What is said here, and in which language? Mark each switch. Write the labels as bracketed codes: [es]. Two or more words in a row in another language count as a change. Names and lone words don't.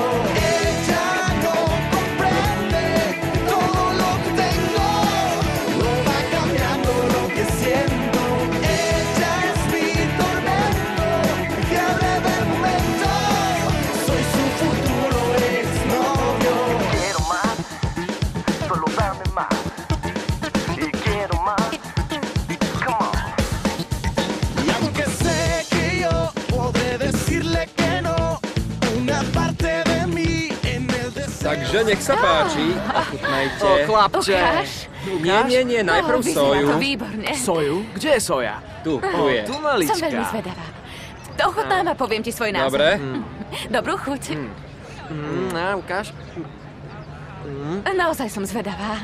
[es] Ella no comprende todo lo que tengo, no va cambiando lo que siento. Ella es mi tormento, fiebre del momento. Soy su futuro exnovio. Quiero más, solo dame más. Y quiero más, [en] come on. [es] Y aunque sé que yo podré decirle que no, una parte de mí en el deseo. [sk] Takže nech sa páči, ochutnajte. O, chlapče. Ukáž. Nie, najprv Vyzerá soju. to výborne. Soju? Kde je soja? Tu je. Tu Som malička. veľmi zvedavá. Ochutnám a poviem ti svoj názor. Dobre. Dobrú chuť. Ukáž. Naozaj som zvedavá.